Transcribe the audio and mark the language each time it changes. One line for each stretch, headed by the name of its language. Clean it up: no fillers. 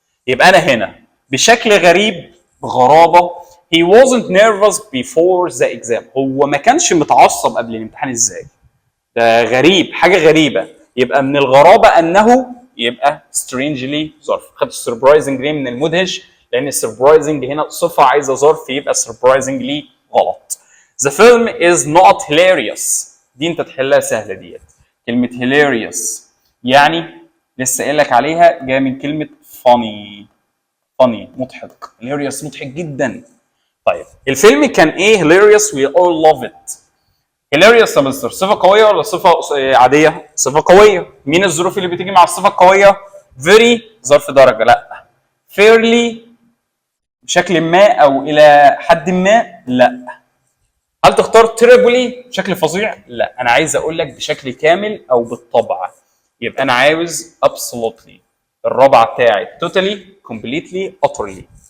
Arabic: يبقى انا هنا بشكل غريب، بغرابه،
English: he wasn't nervous before the exam.
Arabic: هو ما كانش متعصب قبل الامتحان ازاي؟ ده غريب، حاجه غريبه. يبقى من الغرابه انه يبقى strangely ظرف. خدت surprisingly من المدهش لان surprising هنا صفه عايزه ظرف، يبقى surprisingly غلط.
English: The film is not hilarious.
Arabic: دي انت تحلها سهله ديت. كلمه hilarious يعني لسه قايل لك عليها، جايه من كلمه funny. funny مضحك، hilarious مضحك جدا. طيب الفيلم كان ايه؟
English: hilarious we all love it.
Arabic: hilarious يا مستر صفه قويه ولا صفه عاديه؟ صفه قويه. مين الظروف اللي بتيجي مع الصفه القويه؟ very ظرف درجه لا، fairly بشكل ما او الى حد ما لا. هل تختار terribly بشكل فظيع؟ لا، انا عايز اقول لك بشكل كامل او بالطبع. يبقى انا عاوز absolutely. الرابعه بتاعت
English: totally completely utterly.